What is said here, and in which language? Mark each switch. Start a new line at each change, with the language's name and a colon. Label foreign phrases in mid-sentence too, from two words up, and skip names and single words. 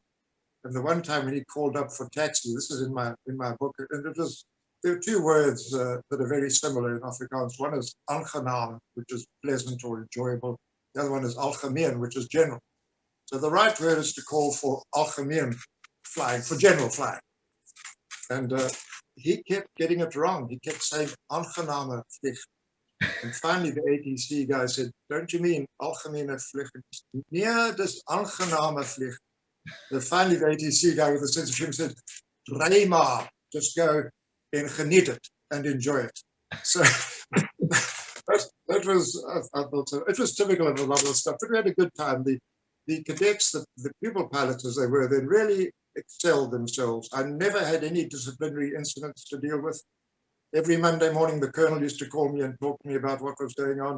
English: And the one time when he called up for taxi, this is in my book, and there are two words that are very similar in Afrikaans. One is aangenaam, which is pleasant or enjoyable. The other one is algemeen, which is general. So the right word is to call for algemeen flying, for general flying. And he kept getting it wrong. He kept saying
Afrikaans: aangename vlieg.
English: And finally the ATC guy said, don't you mean
Afrikaans: algemene vlieg? Nee, dis aangename vlieg.
English: And finally the ATC guy with a sense of humor said,
Afrikaans: ry maar,
English: just go and geniet it and enjoy it. So that was, I thought so. It was typical of a lot of stuff, but we had a good time. The cadets, the pupil pilots as they were, they really excelled themselves. I never had any disciplinary incidents to deal with. Every Monday morning, the colonel used to call me and talk to me about what was going on.